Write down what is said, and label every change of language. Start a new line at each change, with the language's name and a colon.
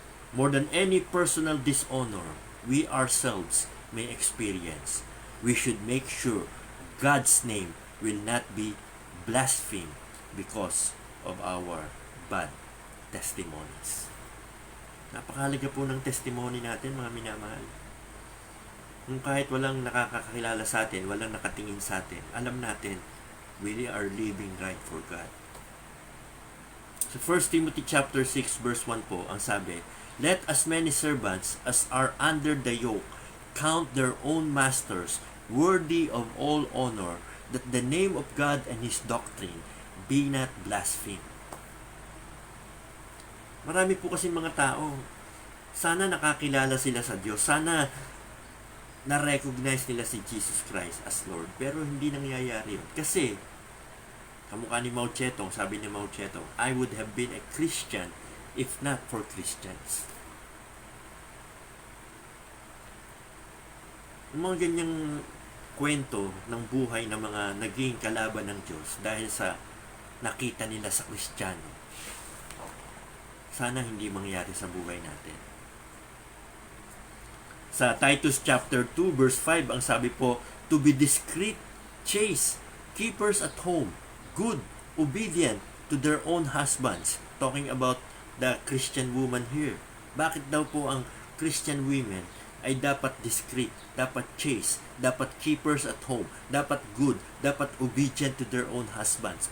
English: More than any personal dishonor we ourselves may experience, we should make sure God's name will not be blasphemed because of our bad testimonies.
Filipino: Napakahalaga po ng testimony natin, mga minamahal. Kung kahit walang nakakakilala sa atin, walang nakatingin sa atin, alam natin,
English: we are living right for God. So 1 Timothy chapter 6 verse 1
Filipino: po, ang sabi,
English: let as many servants as are under the yoke count their own masters worthy of all honor, that the name of God and His doctrine be not blasphemed.
Filipino: Marami po kasi mga tao, sana nakakilala sila sa Diyos, sana na-recognize nila si Jesus Christ as Lord, pero hindi nangyayari yun. Kasi, kamukha ni Mao Zedong,
English: sabi ni Mao Zedong, I would have been a Christian if not for Christians.
Filipino: Yung mga ganyang kwento ng buhay ng mga naging kalaban ng Diyos dahil sa nakita nila sa Kristiyano, sana hindi mangyari sa buhay natin.
English: Sa Titus chapter 2 verse 5,
Filipino: ang sabi po,
English: to be discreet, chaste, keepers at home, good, obedient to their own husbands. Talking about the Christian woman here.
Filipino: Bakit daw po ang
English: Christian women
Filipino: ay dapat
English: discreet, dapat chaste, dapat keepers at home, dapat good, dapat obedient to their own husbands?